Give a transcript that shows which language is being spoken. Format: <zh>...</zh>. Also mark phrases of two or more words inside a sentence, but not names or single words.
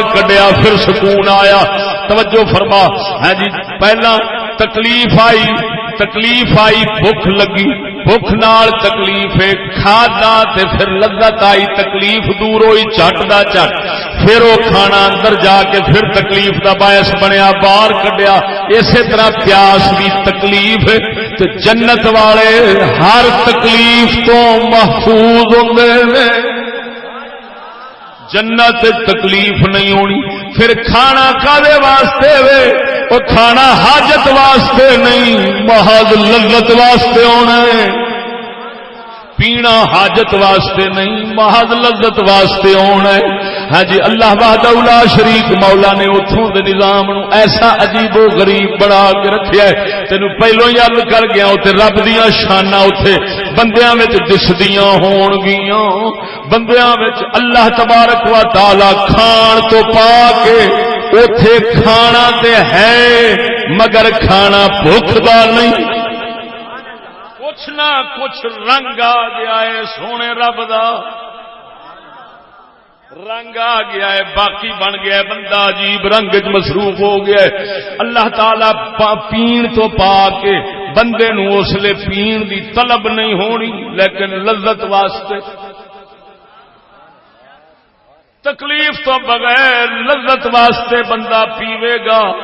<pa>کڈیا پھر سکون آیا توجہ فرما ہاں جی پہلا تکلیف آئی بھوک لگی بھوک نال تکلیف ہے کھادا تے پھر لذت آئی تکلیف دور ہوئی جھٹ دا جھٹ پھر وہ کھانا اندر جا کے پھر تکلیف دا باعث بنیا باہر کڈیا اسی طرح پیاس بھی تکلیف ہے تے جنت والے ہر تکلیف تو محفوظ ہوندے نے جنت تکلیف نہیں ہونی پھر کھانا کادے واسطے وے وہ کھانا حاجت واسطے نہیں محض لذت واسطے ہونا ہے پینا حاجت واسطے نہیں محض لذت واسطے ہونا ہے ہاں جی</pa> <ar>اللہ وحدہ لا شریک</ar> <pa>مولا نے اتھوں دے نظام نو ایسا عجیب و غریب بنا کے رکھیا ہے تینوں پہلو یاد کر گیا اوتے رب دیاں شاناں اوتھے بندیاں وچ دسدیاں ہون گیاں بندیاں وچ</pa> <ar>اللہ تبارک و تعالی</ar> <pa>کھان تو پا کے اوتھے کھانا تے ہے مگر کھانا بھوک دا نہیں کچھ نہ کچھ رنگ آ گیا ہے سونے رب دا رنگ آ گیا ہے باقی بن گیا ہے بندہ عجیب رنگ وچ مصروف ہو گیا ہے اللہ تعالی پین تو پا کے بندے نو اس لئے پین دی طلب نہیں ہونی لیکن لذت واسطے تکلیف تو بغیر لذت واسطے بندہ پیوے گا</pa>